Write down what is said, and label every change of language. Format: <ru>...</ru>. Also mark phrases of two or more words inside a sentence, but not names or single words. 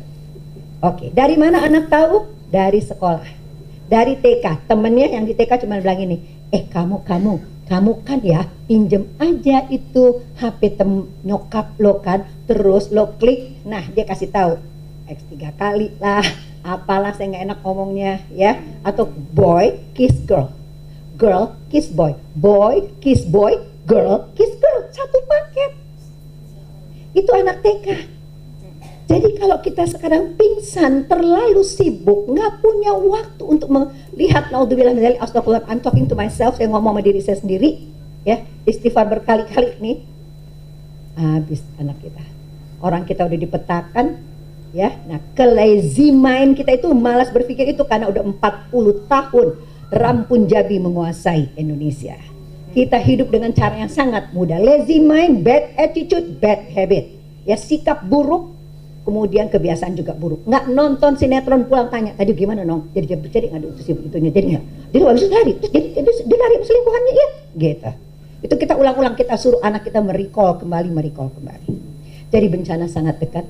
<id>Oke, dari mana anak tahu? Dari sekolah, dari TK. Temennya yang di TK cuma bilang ini, kamu kan ya, pinjem aja itu HP nyokap lo kan, terus lo klik, nah dia kasih tahu X 3 kali lah, apalah, saya nggak enak ngomongnya ya, atau</id> <en>boy kiss girl, girl kiss boy, kiss boy, girl kiss girl,</en> <id>satu paket. Itu anak TK. Jadi kalau kita sekarang pingsan, terlalu sibuk, nggak punya waktu untuk melihat,</id> <ar>نعوذ بالله من ذلك,</ar> <id>astagfirullah,</id> <en>I'm talking to myself,</en> <id>saya ngomong sama diri saya sendiri, ya, istighfar berkali-kali nih, habis anak kita. Orang kita udah dipetakan, ya. Nah,</id> <en>lazy mind</en> <id>kita itu malas berpikir itu karena udah 40 tahun Ram Punjabi menguasai Indonesia. Kita hidup dengan cara yang sangat mudah.</id> <en>Lazy mind, bad attitude, bad habit.</en> <id>Ya, sikap buruk, kemudian kebiasaan juga buruk. Nggak nonton sinetron pulang tanya, tadi gimana nong? Jadi nggak diutus itunya, jadi nggak. Jadi habis itu lari, terus dia lari selingkuhannya ya, gitu. Itu kita ulang-ulang, kita suruh anak kita merecall kembali. Jadi bencana sangat dekat.</id>